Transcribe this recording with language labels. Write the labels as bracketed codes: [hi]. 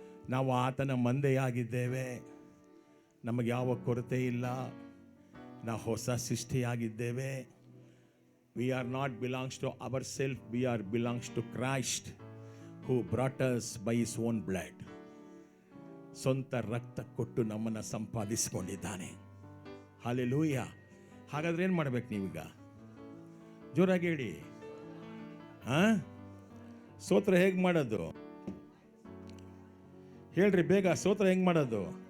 [kn] ನಾವು ಆತನ ಮಂದೆಯಾಗಿದ್ದೇವೆ. ನಮಗೆ ಯಾವ ಕೊರತೆ ಇಲ್ಲ. ನಾವು ಹೊಸ ಸೃಷ್ಟಿಯಾಗಿದ್ದೇವೆ. [en] We are not belongs to ourselves, we are belongs to Christ who brought us by his own blood. [kn] ಸ್ವಂತ ರಕ್ತ ಕೊಟ್ಟು ನಮ್ಮನ್ನು ಸಂಪಾದಿಸಿಕೊಂಡಿದ್ದಾನೆ. ಹಲ್ಲೆಲೂಯಾ. ಹಾಗಾದ್ರೆ ಏನು ಮಾಡ್ಬೇಕು ನೀವೀಗ? ಜೋರಾಗಿ ಹೇಳಿ. ಸ್ತೋತ್ರ ಹೇಗೆ ಮಾಡೋದು ಹೇಳ್ರಿ ಬೇಗ. ಸ್ತೋತ್ರ ಹೆಂಗೆ ಮಾಡೋದು?